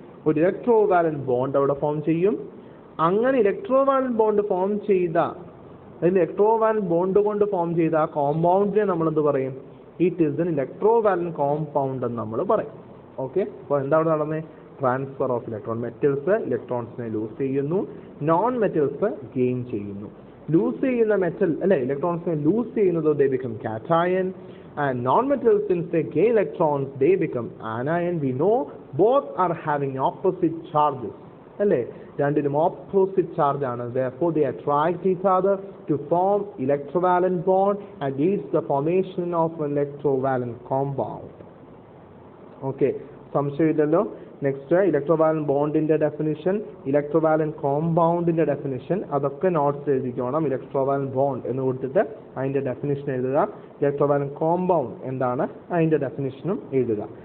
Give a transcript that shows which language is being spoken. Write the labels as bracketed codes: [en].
[ml] ഒരു ഇലക്ട്രോവാലന്റ് ബോണ്ട് അവിടെ ഫോം ചെയ്യും. അങ്ങനെ ഇലക്ട്രോവാലന്റ് ബോണ്ട് ഫോം ചെയ്ത ഇലക്ട്രോവാലന്റ് ബോണ്ട് കൊണ്ട് ഫോം ചെയ്ത ആ കോമ്പൗണ്ടിനെ നമ്മൾ എന്ത് പറയും? [en] it is an electrovalent compound [ml] എന്ന് നമ്മൾ പറയും. ഓക്കെ, അപ്പോൾ എന്താ അവിടെ നടന്നത്? [en] Transfer of electron. [ml] Metals ഇലക്ട്രോൺസിനെ loose ചെയ്യുന്നു, നോൺ മെറ്റൽസ് ഗെയിൻ ചെയ്യുന്നു. ലൂസ് ചെയ്യുന്ന മെറ്റൽ അല്ലെ ഇലക്ട്രോൺസിനെ ലൂസ് ചെയ്യുന്നത് [en] they become cation, and non-metals since they gain electrons they become anion. We know both are having opposite charges [ml] അല്ലേ? രണ്ടിനും ഓപ്പോസിറ്റ് ചാർജ് ആണ്. [en] Therefore they attract each other to form electrovalent bond and leads the formation of an electrovalent compound. [ml] Okay, സംശയമില്ലല്ലോ. Next ഇലക്ട്രോവാലന്റ് ബോണ്ടിന്റെ definition, ഇലക്ട്രോവാലന്റ് കോമ്പൗണ്ടിന്റെ definition, അതൊക്കെ notes എഴുതിക്കണം. ഇലക്ട്രോവാലന്റ് bond എന്ന് കൊടുത്തിട്ട് അതിന്റെ definition എഴുതുക. ഇലക്ട്രോവാലന്റ് compound എന്താണ് അതിന്റെ ഡെഫിനിഷനും എഴുതുക.